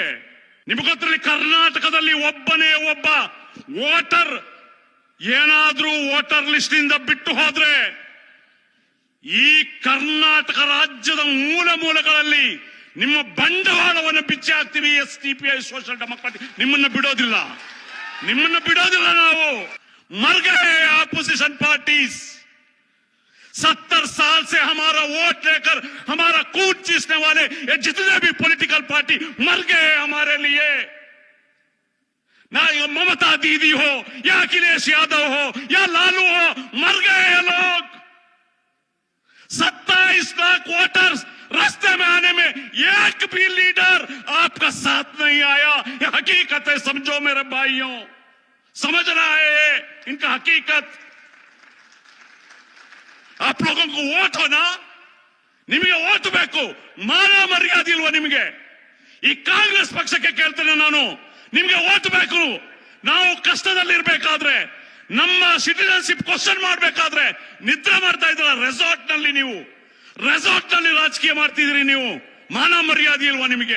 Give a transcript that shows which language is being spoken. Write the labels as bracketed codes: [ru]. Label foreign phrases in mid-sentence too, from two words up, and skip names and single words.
[kn] ನಿಮಗೊತ್ತಲ್ಲಿ ಕರ್ನಾಟಕದಲ್ಲಿ ಒಬ್ಬನೇ ಒಬ್ಬ ವೋಟರ್ ಏನಾದ್ರೂ [en] voter list [kn] ಇಂದ ಬಿಟ್ಟು ಹೋದ್ರೆ ಈ ಕರ್ನಾಟಕ ರಾಜ್ಯದ ಮೂಲ ಮೂಲೆಗಳಲ್ಲಿ ನಿಮ್ಮ ಬಂಡವಾಳವನ್ನು ಬಿಚ್ಚಿ ಹಾಕ್ತೀವಿ. SDPI ಸೋಷಿಯಲ್ ಡೆಮೋಕ್ರಾಟಿಕ್ ನಿಮ್ಮನ್ನ ಬಿಡೋದಿಲ್ಲ, ನಿಮ್ಮನ್ನ ಬಿಡೋದಿಲ್ಲ ನಾವು. [hi] मर गए [en] opposition parties. [hi] 70 साल से हमारा वोट लेकर हमारा खून चूसने वाले ये जितने भी [en] political party [hi] मर गए हमारे लिए। ना ममता दीदी हो या अखिलेश यादव हो या लालू हो, मर गए ये लोग। 27 लाख वोटर्स रास्ते में आने में एक भी लीडर आपका साथ नहीं आया। ये हकीकत है, समझो मेरे भाइयों, समझ रहा है इनका हकीकत। आप लोगों को वोट हो ना, [kn] ನಿಮಗೆ ಓಟ್ ಬೇಕು, ಮಾನ ಮರ್ಯಾದೆ ಇಲ್ವಾ ನಿಮಗೆ? ಈ ಕಾಂಗ್ರೆಸ್ ಪಕ್ಷಕ್ಕೆ ಕೇಳ್ತೇನೆ ನಾನು, ನಿಮಗೆ ಓಟ್ ಬೇಕು. ನಾವು ಕಷ್ಟದಲ್ಲಿರ್ಬೇಕಾದ್ರೆ, ನಮ್ಮ [en] citizenship question [kn] ಮಾಡ್ಬೇಕಾದ್ರೆ ನಿದ್ರೆ ಮಾಡ್ತಾ ಇದ್ರ ರೆಸಾರ್ಟ್ ನಲ್ಲಿ. ನೀವು ರೆಸಾರ್ಟ್ ನಲ್ಲಿ ರಾಜಕೀಯ ಮಾಡ್ತಿದ್ರಿ. ನೀವು ಮಾನ ಮರ್ಯಾದೆ ಇಲ್ವಾ ನಿಮಗೆ?